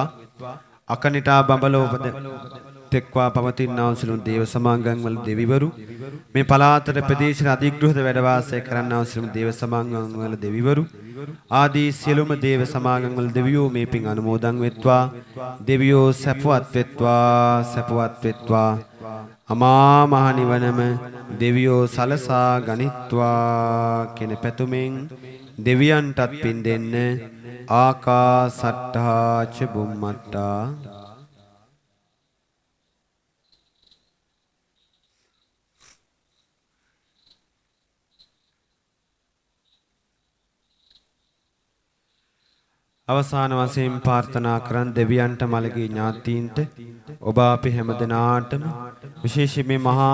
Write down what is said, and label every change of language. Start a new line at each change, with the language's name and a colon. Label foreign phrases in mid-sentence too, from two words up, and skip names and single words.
Sinhala: අකනිටා බඹලෝපද තෙක්වා පවතිනා වූ සියලු දේව සමාගම් වල දෙවිවරු මේ පලාතට ප්‍රදේශයේ අධිග්‍රහද වැඩ වාසය කරන්නා වූ සියලු දේව සමාගම් වල දෙවිවරු ආදී සියලුම දේව සමාගම් වල දෙවියෝ මේ පින් අනුමෝදන් වෙත්වා. දෙවියෝ සැපවත් වෙත්වා සැපවත් වෙත්වා. අමා මහ නිවනම දෙවියෝ සලසා ගනිත්වා කියන පැතුමෙන් දෙවියන්ටත් පින් දෙන්න.
Pali: ආකාසට්ඨා ච බුම්මට්ටා
Sinhala: අවසාන වශයෙන් ප්‍රාර්ථනා කරන් දෙවියන්ට මළගී ඥාතීන්ට ඔබ අපි හැමදෙනාටම විශේෂයෙන් මේ මහා